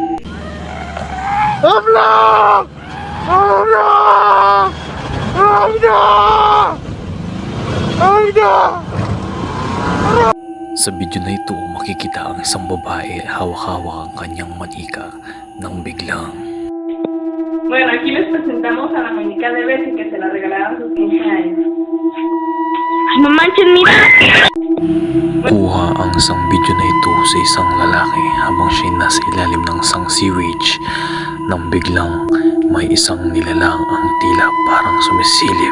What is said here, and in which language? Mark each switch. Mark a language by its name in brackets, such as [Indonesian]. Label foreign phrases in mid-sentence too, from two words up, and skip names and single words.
[Filipino] Sa video na ito makikita ang isang babae hawak-hawak ang kanyang manika nang biglang [Spanish] Bueno, aquí les presentamos a la muñeca de Bessie que se la regalaron a sus 15 años. ¡Ay, no manches, mira! [Filipino] kuha ang isang video na ito sa isang lalaki habang siya nasa ilalim ng isang sewage nang biglang may isang nilalang ang tila parang sumisilip.